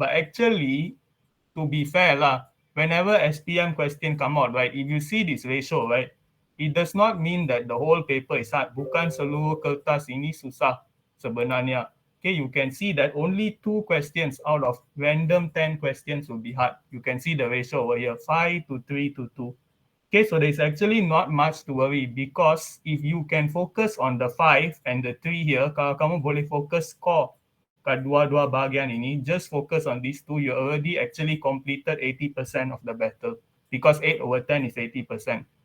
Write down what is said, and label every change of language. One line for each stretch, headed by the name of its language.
English: But actually, to be fair lah, whenever SPM question come out, right, if you see this ratio, right, it does not mean that the whole paper is hard.
Malay: Bukan seluruh kertas ini susah sebenarnya.
English: Okay, you can see that only 2 questions out of random 10 questions will be hard. You can see the ratio over here, 5 to 3 to 2. Okay, so there's actually not much to worry because if you can focus on the 5 and the 3 here,
Malay: kalau kamu boleh fokus score kat dua-dua bahagian ini,
English: just focus on these two, you already actually completed 80% of the battle because 8 over 10 is 80%.